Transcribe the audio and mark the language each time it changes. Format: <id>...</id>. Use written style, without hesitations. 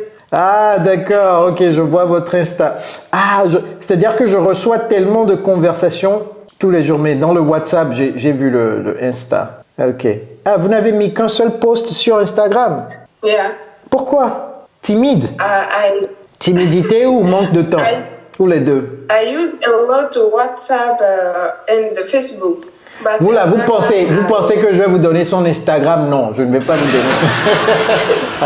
<fr>Ah, d'accord, ok, je vois votre Insta. Ah, c'est-à-dire que je reçois tellement de conversations tous les jours, mais dans le WhatsApp, j'ai vu le Insta. Ok. Ah, vous n'avez mis qu'un seul post sur Instagram? Yeah. Pourquoi? Timide? Timidité ou manque de temps? Ou les deux?</fr> <en>I use a lot of WhatsApp and Facebook.</en> <fr>Vous là, vous pensez que je vais vous donner son Instagram? Non, je ne vais pas vous donner son.</fr>